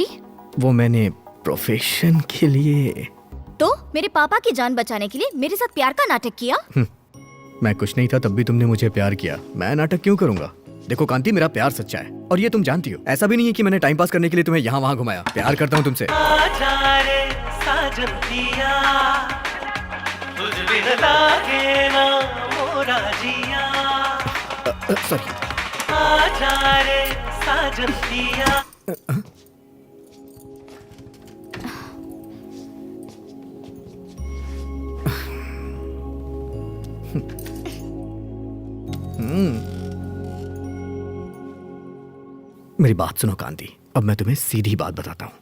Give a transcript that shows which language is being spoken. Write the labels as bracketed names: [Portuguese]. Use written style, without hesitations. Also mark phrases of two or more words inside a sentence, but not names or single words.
[Hindi] वो मैंने प्रोफेशन के लिए। तो मेरे पापा की जान बचाने के लिए मेरे साथ प्यार का नाटक किया? मैं कुछ नहीं था तब भी तुमने मुझे प्यार किया। मैं नाटक क्यों करूंगा? देखो कांति, मेरा प्यार सच्चा है और ये तुम जानती हो। ऐसा भी नहीं है कि मैंने [English] time pass [Hindi] करने के लिए तुम्हें यहाँ वहाँ घुमाया। प्यार करता हूँ तुमसे। आजा रे साजन पिया, तुझ बिन लागे ना मोरा जिया। सॉरी। आजा रे साजन पिया। मेरी बात सुनो कांति, अब मैं तुम्हें सीधी बात बताता हूँ।